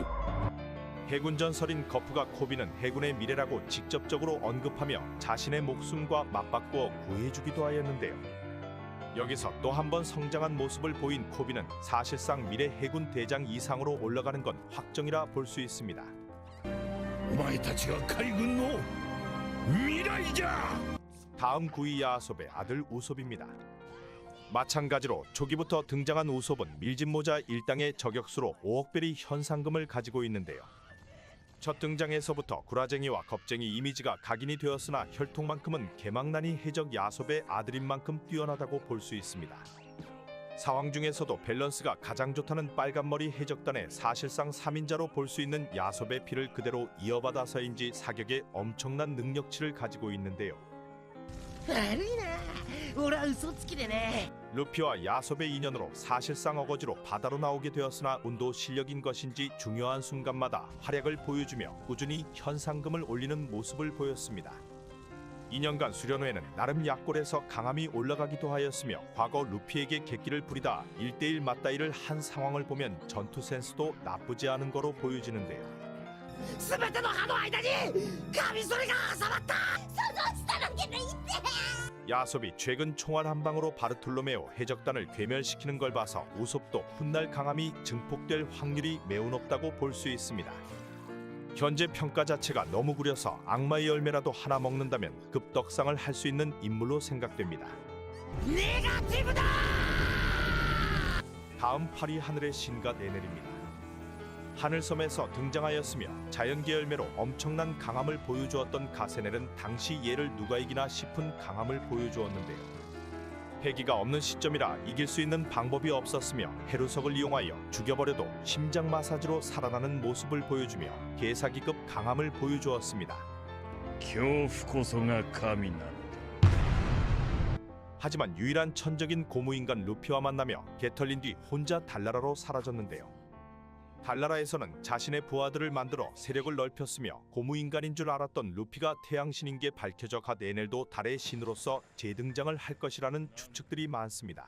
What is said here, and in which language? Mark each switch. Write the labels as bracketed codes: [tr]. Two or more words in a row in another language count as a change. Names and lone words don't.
[ko] 해군 전설인 거프가 코비는 해군의 미래라고 직접적으로 언급하며 자신의 목숨과 맞바꾸어 구해주기도 하였는데요. 여기서 또 한 번 성장한 모습을 보인 코비는 사실상 미래 해군 대장 이상으로 올라가는 건 확정이라 볼 수 있습니다. [ja] お前たちが海軍の未来じゃ [ko] 다음 구이 야아솝의 아들 우솝입니다. 마찬가지로 초기부터 등장한 우솝은 밀짚모자 일당의 저격수로 5억 베리 현상금을 가지고 있는데요. 첫 등장에서부터 구라쟁이와 겁쟁이 이미지가 각인이 되었으나 혈통만큼은 개망난이 해적 야솝의 아들인 만큼 뛰어나다고 볼 수 있습니다. 사왕 중에서도 밸런스가 가장 좋다는 빨간머리 해적단의 사실상 3인자로 볼 수 있는 야솝의 피를 그대로 이어받아서인지 사격에 엄청난 능력치를 가지고 있는데요. [ja] 悪いな俺は嘘つきでね [ko] 루피와 야솝의 인연으로 사실상 어거지로 바다로 나오게 되었으나 운도 실력인 것인지 중요한 순간마다 활약을 보여주며 꾸준히 현상금을 올리는 모습을 보였습니다. 2년간 수련 후에는 나름 약골에서 강함이 올라가기도 하였으며 과거 루피에게 객기를 부리다 1대1 맞다이를 한 상황을 보면 전투 센스도 나쁘지 않은 거로 보여지는데요. [ja] 全ての歯の間にカミソリが挟まったその下の毛抜いて [ko] 야솝이 최근 총알 한 방으로 바르톨로메오 해적단을 괴멸시키는 걸 봐서 우솝도 훗날 강함이 증폭될 확률이 매우 높다고 볼 수 있습니다. 현재 평가 자체가 너무 구려서 악마의 열매라도 하나 먹는다면 급덕상을 할 수 있는 인물로 생각됩니다. [ja] ネガティブだ [ko] 다음 파리 하늘의 신과 네넬입니다. 하늘섬에서 등장하였으며 자연계 열매로 엄청난 강함을 보여주었던 가세넬은 당시 얘를 누가 이기나 싶은 강함을 보여주었는데요. 패기가 없는 시점이라 이길 수 있는 방법이 없었으며 해루석을 이용하여 죽여버려도 심장 마사지로 살아나는 모습을 보여주며 개사기급 강함을 보여주었습니다. [ja] 恐怖こそが神なの [ko] 하지만 유일한 천적인 고무인간 루피와 만나며 개털린 뒤 혼자 달나라로 사라졌는데요. 달나라에서는 자신의 부하들을 만들어 세력을 넓혔으며 고무인간인 줄 알았던 루피가 태양신인 게 밝혀져 가 네넬도 달의 신으로서 재등장을 할 것이라는 추측들이 많습니다.